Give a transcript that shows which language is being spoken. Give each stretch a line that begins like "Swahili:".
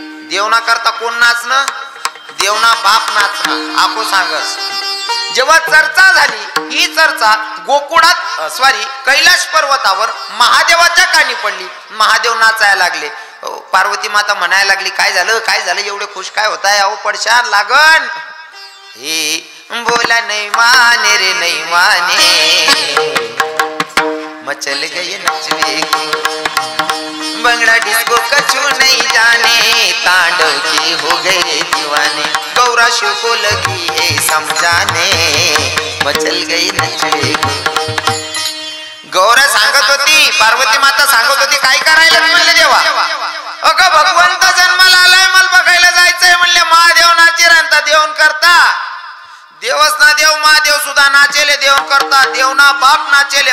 Marathi: देवना करता कोण नाचणं? देवना बाप नाचणं. आखो सांगस. जेव्हा चर्चा झाली, ही चर्चा गोकुळात कैलाश पर्वतावर महादेवाच्या कानी पडली. महादेव नाचायला लागले. पार्वती माता म्हणायला लागली, काय झालं काय झालं, एवढे खुश काय होताय? अहो पडशान लागन.
Hindi: हे बोला नहीं माने रे नहीं माने, मचल गए नचने बंगड़ा डिस्को कछु नहीं जाने, तांडव के हो गए दीवाने, गौरा शिव को लगी है समझाने, मचल गई नचने.
Marathi: गौरा सांगत होती, पार्वती माता सांगत होती, काय करायला म्हणले देवा? अगं भगवंत जन्माला आलाय, मला बघायला जायचंय म्हणले. महादेव नाचे रांता देवन करता, देवच ना देव महादेव सुद्धा नाचेले देवन करता, देवना बाप नाचेले.